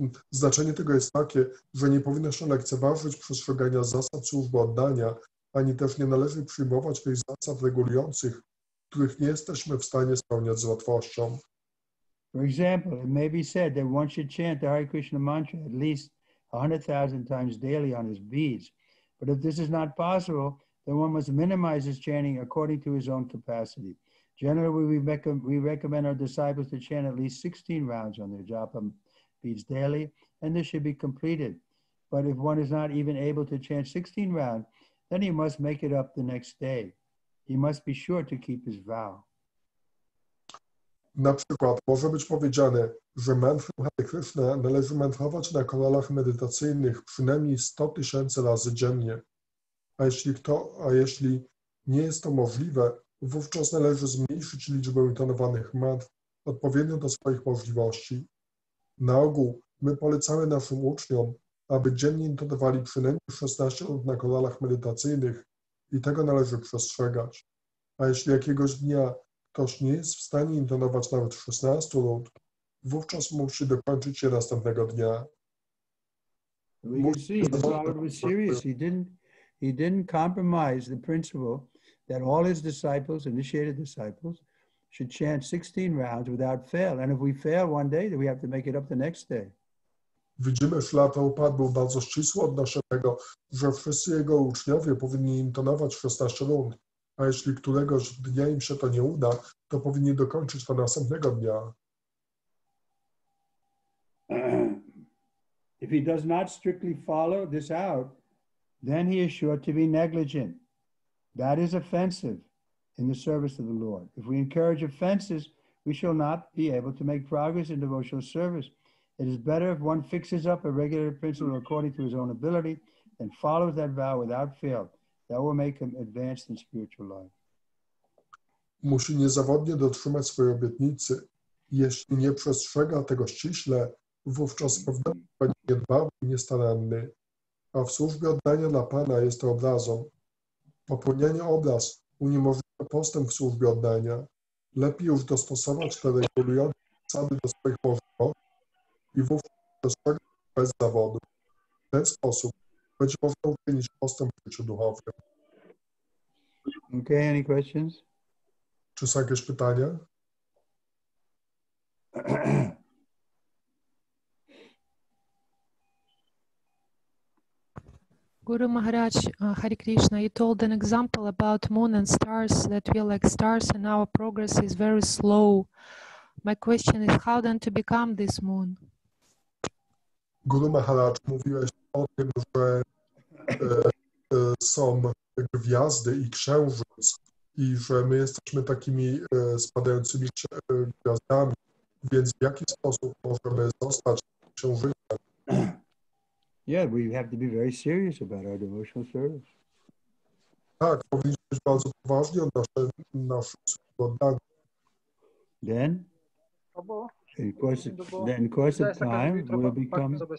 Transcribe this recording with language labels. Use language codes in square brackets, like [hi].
[pl] Znaczenie tego jest takie, że nie powinno się lekceważyć przestrzegania zasad służby oddania, ani też nie należy przyjmować tych zasad regulujących, których nie jesteśmy w stanie spełniać z łatwością. [en] For example, it may be said that one should chant the Hare Krishna mantra at least 100,000 times daily on his beads. But if this is not possible, then one must minimize his chanting according to his own capacity. Generally, we recommend our disciples to chant at least 16 rounds on their japa beads daily, and this should be completed. But if one is not even able to chant 16 rounds, then he must make it up the next day. He must be sure to keep his vow. [pl] Na przykład może być powiedziane, że mantrę Hare Kryszna należy mantrować na kanałach medytacyjnych przynajmniej 100 000 razy dziennie. A jeśli nie jest to możliwe, wówczas należy zmniejszyć liczbę intonowanych mantr odpowiednio do swoich możliwości. Na ogół my polecamy naszym uczniom, aby dziennie intonowali przynajmniej 16 rund na kanałach medytacyjnych i tego należy przestrzegać. A jeśli jakiegoś dnia ktoś nie jest w stanie intonować nawet 16 rund, wówczas musi dokończyć je następnego dnia. [en] We can see the Lord was serious. He didn't compromise the principle that all his disciples, initiated disciples, should chant 16 rounds without fail. And if we fail one day, then we have to make it up the next day. [pl] Widzimy, że Prabhupada był bardzo ścisły odnośnie tego, że wszyscy jego uczniowie powinni intonować 16 rund, a jeśli któregoś dnia im się to nie uda, to powinni dokończyć to następnego dnia. [en] If he does not strictly follow this out, then he is sure to be negligent. That is offensive in the service of the Lord. If we encourage offenses, we shall not be able to make progress in devotional service. It is better if one fixes up a regular principle according to his own ability and follows that vow without fail. That will make him advanced in spiritual life. [pl] Musi niezawodnie dotrzymać swojej obietnicy. Jeśli nie przestrzega tego ściśle, wówczas z pewnością będzie niedbały i niestaranny. A w służbie oddania dla Pana jest to obrazą. Popełnianie obraz uniemożliwia postęp w służbie oddania. Lepiej już dostosować te regulujące zasady do swoich możliwości i wówczas przestrzegać bez zawodu. W ten sposób będzie można uczynić postęp w życiu duchowym. Okay, any questions? Czy są jakieś pytania? [en] Guru Maharaj, Hare Krishna, you told an example about moon and stars, that we are like stars and our progress is very slow. My question is, how then to become this moon? [pl] Guru Maharaj, mówiłeś o tym, że są gwiazdy i księżyc i że my jesteśmy takimi spadającymi gwiazdami, więc w jaki sposób możemy zostać księżycem? [en] Yeah, we have to be very serious about our devotional service. [pl] Tak, powinniśmy być bardzo poważni o nasze oddanie. [en] Then, in course of time, we'll become...